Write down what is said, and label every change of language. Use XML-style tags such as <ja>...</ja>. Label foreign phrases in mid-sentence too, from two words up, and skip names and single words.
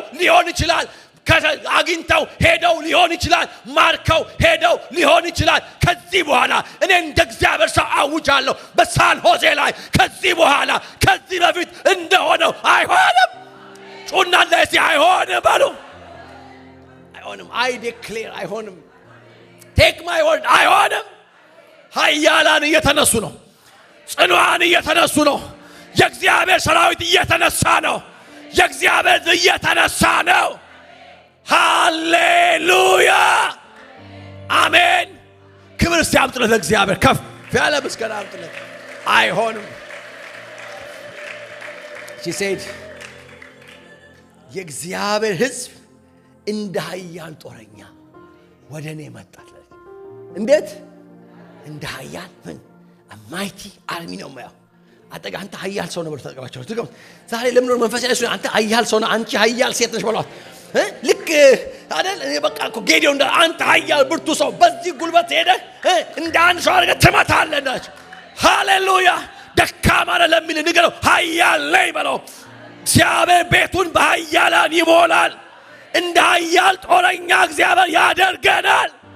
<am>ሊሆን ይችላል። አግኝተው ሄደው ሊሆን ይችላል። ማርከው ሄደው ሊሆን ይችላል። ከዚህ በኋላ እኔ እንደ እግዚአብሔር ሰው አውጃለሁ በሳን ሆሴ ላይ ከዚህ በኋላ ከዚህ በፊት እንደሆነው አይሆንም። ጩና ለሲ አይሆንም በሉ። አይሆንም።</am> <en>I declare</en> <am>አይሆንም።</am> <en>Take my word</en> <am>አይሆንም። ኃያላን እየተነሱ ነው። ጽኑዓን እየተነሱ ነው። የእግዚአብሔር ሰራዊት እየተነሳ ነው። የእግዚአብሔር እየተነሳ ነው። ሃሌሉያ አሜን። ክብር ሲያምጥለት ለእግዚአብሔር ከፍ ያለ ምስጋና አምጥለት። አይሆንም።</am> <en>she said</en> <am>የእግዚአብሔር ሕዝብ እንደ ኃያል ጦረኛ ወደ እኔ መጣ። እንዴት እንደ ኃያል ምን</am> <en>mighty army</en> <am>ነው ማለት አጠጋ አንተ ኃያል ሰው ነው ብለው ተቀባቸው ትገም ዛሬ ለምን ነው መንፈስ ያለው አንተ ኃያል ሰው ነው አንቺ ኃያል ሴት ነሽ በሏት ልክ አይደል በቃ እኮ ጌዲዮን እንደ አንተ ኃያል ብርቱ ሰው በዚህ ጉልበት ሄደ እንደ አንድ ሰው አድርገህ ትመታለህ እንዳች ሃሌሉያ ደካማ ለሚል ንገረው ኃያል ነኝ በለው እግዚአብሔር ቤቱን በኃያላን ይሞላል እንደ ኃያል ጦረኛ እግዚአብሔር ያደርገናል</am>